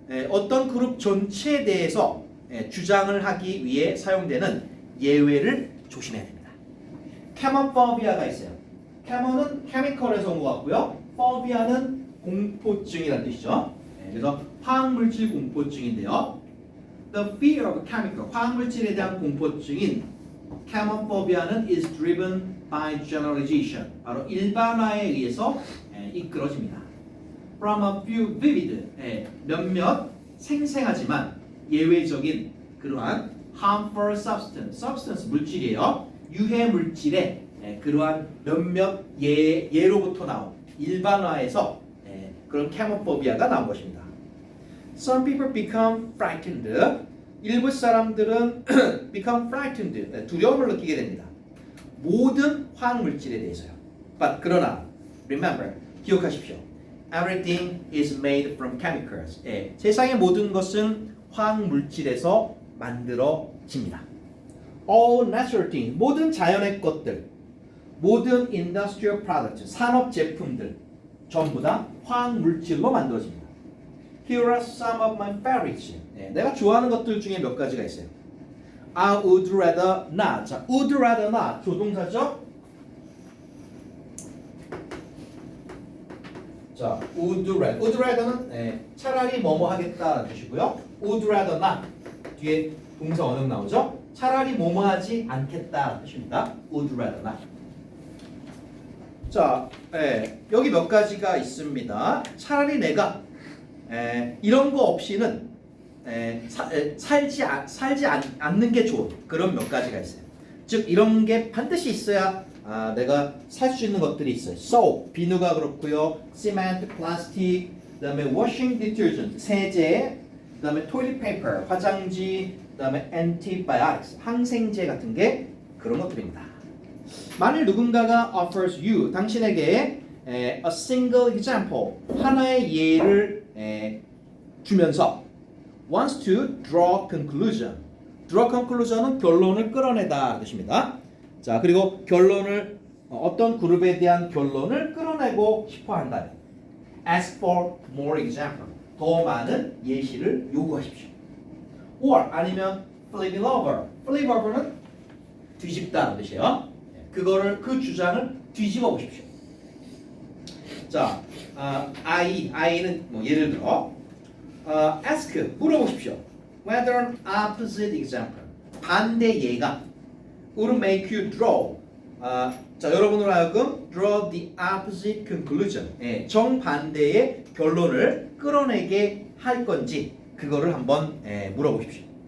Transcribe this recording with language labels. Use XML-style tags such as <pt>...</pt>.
<ko>어떤 그룹 전체에 대해서 주장을 하기 위해 사용되는 예외를 조심해야 됩니다. Chemophobia가 있어요. Chemo는 케미컬에서 온 것 같고요. Phobia는 공포증이라는 뜻이죠. 그래서 화학물질 공포증인데요.</ko> <en>The fear of chemical,</en> <ko>화학물질에 대한 공포증인</ko> <en>Chemophobia는 is driven by generalization.</en> <ko>바로 일반화에 의해서 이끌어집니다.</ko> <en>From a few vivid,</en> <ko>몇몇 생생하지만 예외적인 그러한</ko> <en>harmful substance,</en> <ko>물질이에요. 유해 물질의 그러한 몇몇 예로부터 나온 일반화에서 그런 캐모포비아가 나온 것입니다.</ko> <en>Some people become frightened.</en> <ko>일부 사람들은</ko> <en>become frightened.</en> <ko>두려움을 느끼게 됩니다. 모든 화학 물질에 대해서요.</ko> <en>But</en> <ko>그러나</ko> <en>remember,</en> <ko>기억하십시오.</ko> <en>Everything is made from chemicals.</en> <ko>세상의 모든 것은 화학 물질에서 만들어집니다.</ko> <en>All natural things,</en> <ko>모든 자연의 것들, 모든</ko> <en>industrial products,</en> <ko>산업 제품들 전부 다 화학 물질로 만들어집니다.</ko> <en>Here are some of my favorites.</en> <ko>내가 좋아하는 것들 중에 몇 가지가 있어요.</ko> <en>I would rather not.</en> <ko>자,</ko> <en>would rather not</en> <ko>조동사죠? 자,</ko> <en>would rather</en> <ko>는 차라리 뭐뭐 하겠다라는 뜻이고요.</ko> <en>would rather not</en> <ko>뒤에 동사 원형 나오죠? 차라리 뭐뭐 하지 않겠다라는 뜻입니다.</ko> <en>would rather not.</en> <ko>자, 여기 몇 가지가 있습니다. 차라리 내가 이런 거 없이는 살지 않는 게 좋은 그런 몇 가지가 있어요. 즉 이런 게 반드시 있어야 내가 살 수 있는 것들이 있어요. soap, 비누가 그렇고요. cement, 플라스틱, 그다음에</ko> <en>washing detergent,</en> <ko>세제, 그다음에 toilet paper, 화장지, 그다음에 antibiotics, 항생제 같은 게 그런 것들입니다.</ko> <en>만일 누군가가 offers you,</en> <ko>당신에게</ko> <en>a single example,</en> <ko>하나의 예를 주면서</ko> <en>wants to draw conclusion. draw conclusion</en> <ko>은 결론을 끌어내다 뜻입니다. 자, 그리고 결론을 어떤 그룹에 대한 결론을 끌어내고 싶어 한다면</ko> <en>ask for more example.</en> <ko>더 많은 예시를 요구하십시오.</ko> <en>or</en> <ko>아니면</ko> <en>flip it over. flip over</en> <ko>는 뒤집다는 뜻이에요. 그거를 그 주장을 뒤집어 보십시오. 자, I는 뭐 예를 들어</ko> <en>ask</en> <ko>물어보십시오.</ko> <en>whether an opposite example</en> <ko>반대 예가</ko> <en>would make you draw</en> <ko>자 여러분으로 하여금</ko> <en>draw the opposite conclusion</en> <ko>정반대의 결론을 끌어내게 할 건지 그거를 한번 물어보십시오.</ko>